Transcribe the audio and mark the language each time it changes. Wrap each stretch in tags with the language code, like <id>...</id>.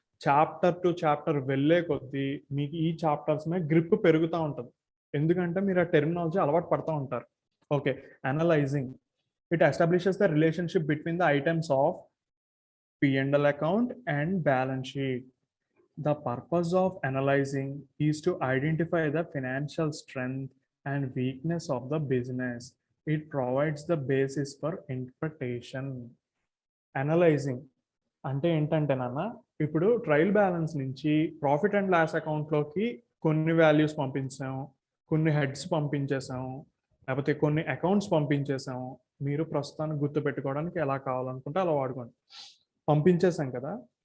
<te>Chapter to chapter వెళ్ళే కొద్దీ మీకు ఈ చాప్టర్స్ మీద గ్రిప్ పెరుగుతూ ఉంటుంది, ఎందుకంటే మీరు ఆ టెర్మినాలజీ అలవాటు పడుతూ ఉంటారు.</te> <en>Okay, analyzing. It establishes the relationship between the items of P&L account and balance sheet. The purpose of analyzing is to identify the financial strength and weakness of the business. It provides the basis for interpretation.</en> <te>Analyzing అంటే ఏంటంటే నాన్న, ఇప్పుడు trial balance నుంచి profit and loss అకౌంట్లోకి కొన్ని values పంపించాము, కొన్ని heads పంపించేసాము, లేకపోతే కొన్ని అకౌంట్స్ పంపించేసాము. మీరు ప్రస్తుతానికి గుర్తుపెట్టుకోవడానికి ఎలా కావాలనుకుంటే అలా వాడుకోండి. పంపించేసాం కదా.</te>